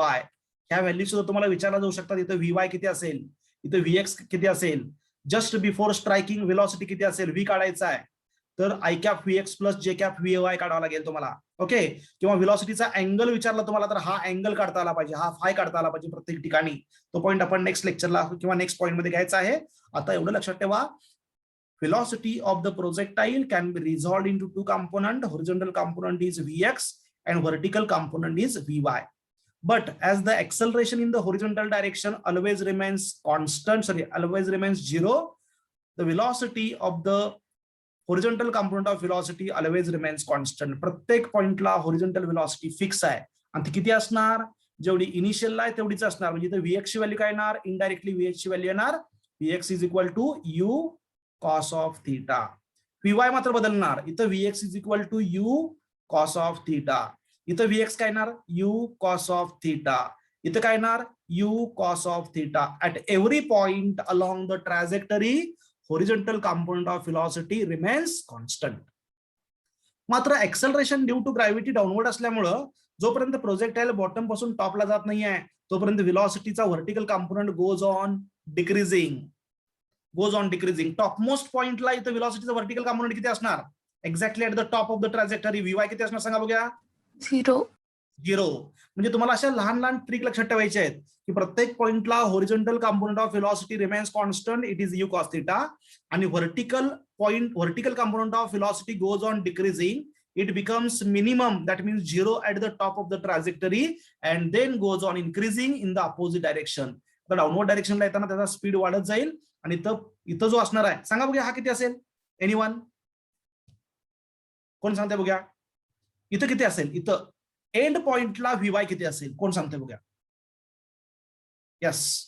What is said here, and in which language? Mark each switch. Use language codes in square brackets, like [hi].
[mr] ह्या व्हॅल्यू सुद्धा तुम्हाला विचारला जाऊ शकतात. इथं Vy किती असेल, इथं Vx किती असेल, जस्ट बिफोर स्ट्रायकिंग व्हेलॉसिटी किती असेल, V काढायचा आहे तर I cap Vx plus J cap Vy काढावा लागेल तुम्हाला. ओके. किंवा व्हेलॉसिटीचा अँगल विचारला तुम्हाला तर हा अँगल काढता आला पाहिजे, हा फाय काढता आला पाहिजे प्रत्येक ठिकाणी. तो पॉईंट आपण नेक्स्ट लेक्चरला किंवा नेक्स्ट पॉईंट मध्ये घ्यायचा आहे. आता एवढं लक्षात ठेवा, [en] velocity of the projectile can be resolved into two component. Horizontal component is Vx and vertical component is Vy. But as the acceleration in the horizontal direction always remains constant, always remains 0, the velocity of the horizontal component of velocity always remains constant. [mr] प्रत्येक पॉइंटला horizontal velocity fix आहे आणि ती किती असणार? जेवढी इनिशियलला आहे तेवढीच असणार. म्हणजे इथे Vx ची व्हॅल्यू काय येणार? इनडायरेक्टली Vx ची व्हॅल्यू येणार [en] Vx is equal to u cos of theta. [mr] Vy मात्र बदलणार. [en] इथं Vx is equal to u cos of theta. [mr] इथं Vx काय येणार? u cos of theta. इथं काय येणार? u cos of theta. [en] At every point along the trajectory, horizontal component of velocity remains constant. [mr] मात्र acceleration due to gravity downward असल्यामुळं जोपर्यंत projectile bottom पासून टॉपला जात नाहीये तोपर्यंत व्हेलॉसिटीचा vertical component [en] Goes on decreasing. [mr] Topmost पॉइंटला इथं व्हेलॉसिटीचा व्हर्टिकल कंपोनंट किती असणार? [en] exactly at the top of the trajectory [mr] Vy किती असणार सांगा बघूया? 0. म्हणजे तुम्हाला अशा लहान लहान ट्रिक लक्षात ठेवायचे आहेत की प्रत्येक पॉइंटला [en] Horizontal component of velocity remains constant, it is u cos theta. आणि vertical component of velocity goes on decreasing, it becomes minimum, that means 0 at the top of the trajectory and then goes on increasing in the opposite direction. [mr] तर downward डायरेक्शनला येताना त्याचा speed वाढत जाईल आणि इथं जो असणार आहे सांगा बघूया हा किती असेल? एनीवन कोण सांगते बघूया? इथं किती असेल? इथं एंड पॉइंटला Vy किती असेल कोण सांगते बघूया? यस